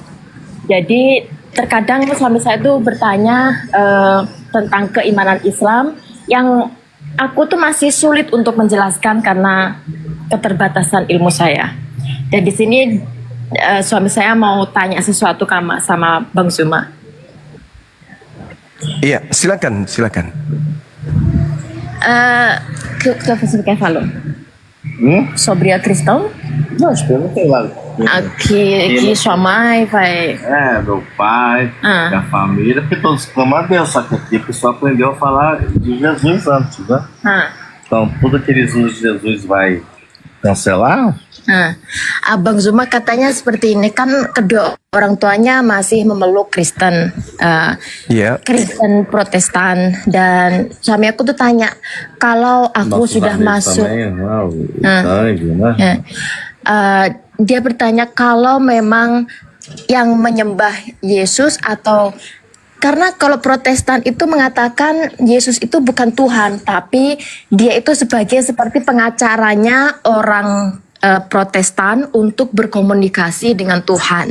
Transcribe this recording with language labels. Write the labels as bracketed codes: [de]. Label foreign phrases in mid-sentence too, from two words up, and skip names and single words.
[id] Jadi terkadang suami saya itu bertanya tentang keimanan Islam yang aku tuh masih sulit untuk menjelaskan karena keterbatasan ilmu saya. Dan di sini suami saya mau tanya sesuatu sama Bang Zuma. Iya, silakan. [pt] Kif falo? Sobre a questão? Não, as perguntas lá. Que sua mãe vai... Meu pai, minha família, porque todos clamam a Deus, só que aqui a pessoa aprendeu a falar de Jesus antes, né? Então, tudo que eles usam de Jesus vai cancelar? [id] Abang Zuma katanya seperti ini, kan kedua orang tuanya masih memeluk Kristen, Kristen Protestan, dan suami aku tuh tanya kalau aku sudah masuk, dia bertanya kalau memang yang menyembah Yesus atau karena kalau Protestan itu mengatakan Yesus itu bukan Tuhan, tapi dia itu seperti pengacaranya orang Protestan untuk berkomunikasi dengan Tuhan.